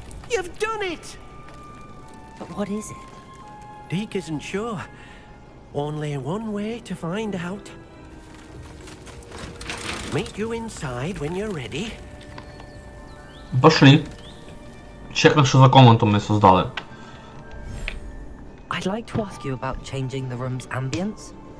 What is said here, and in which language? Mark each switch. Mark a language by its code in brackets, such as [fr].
[en] You've done it! But what is it? Deke isn't sure. Only one way to find out. Meet you inside when you're ready. [uk] Пошли. Чекнем, що за комнату ми создали. [en] I'd like to ask you about changing the room's ambience.